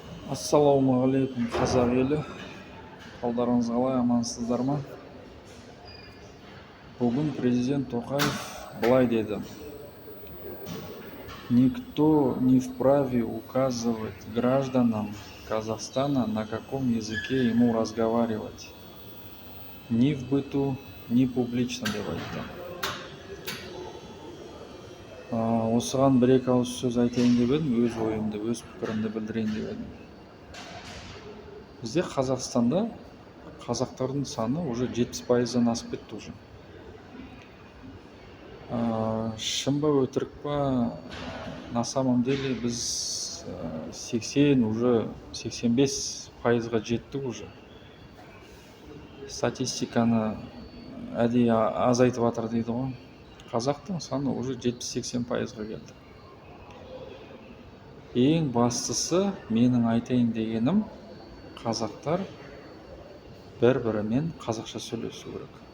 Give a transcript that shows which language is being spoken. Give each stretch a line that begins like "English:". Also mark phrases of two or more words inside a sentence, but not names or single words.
Kazakh: Ассалаумағалейкум қазақ елі. Қалдарыңыз қалай, амансыздар ма? Бүгін президент Тоқаев былай деді:
Russian: Никто не вправе указывать гражданам Казахстана, на каком языке ему разговаривать. Ни в быту, ни публично,
Kazakh: деп айтты. Осыған бір-екі ауыз сөз айтайын деп едім, өз ойымды, өз пікірімді білдірейін деп едім. Бізде Қазақстанда қазақтардың саны уже 70%-дан асып кетті уже. Шын ба өтірік па,
Russian: на самом деле
Kazakh: біз 80, уже 85%-ға жеттік уже. Статистиканы әдейі азайтып жатыр дейді ғой. Қазақтың саны уже 70-80%-ға келді. Ең бастысы менің айтайын дегенім, қазақтар бір-бірімен қазақша сөйлесу керек.